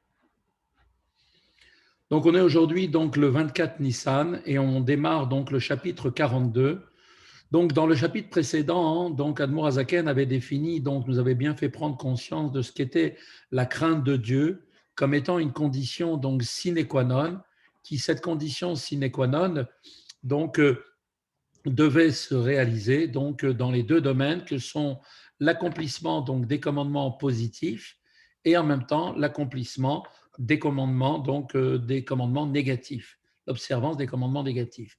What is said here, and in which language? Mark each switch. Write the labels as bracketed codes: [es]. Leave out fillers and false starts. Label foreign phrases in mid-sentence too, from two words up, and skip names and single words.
[fr] Donc, on est aujourd'hui donc le 24 Nissan et on démarre donc le chapitre 42. Donc, dans le chapitre précédent, donc Admour Azaken avait défini, donc nous avait bien fait prendre conscience de ce qu'était la crainte de Dieu comme étant une condition donc [la] sine qua non, [fr] qui cette condition [la] sine qua non [fr] donc devait se réaliser donc dans les deux domaines que sont l'accomplissement donc des commandements positifs et en même temps l'accomplissement des commandements donc des commandements négatifs, l'observance des commandements négatifs.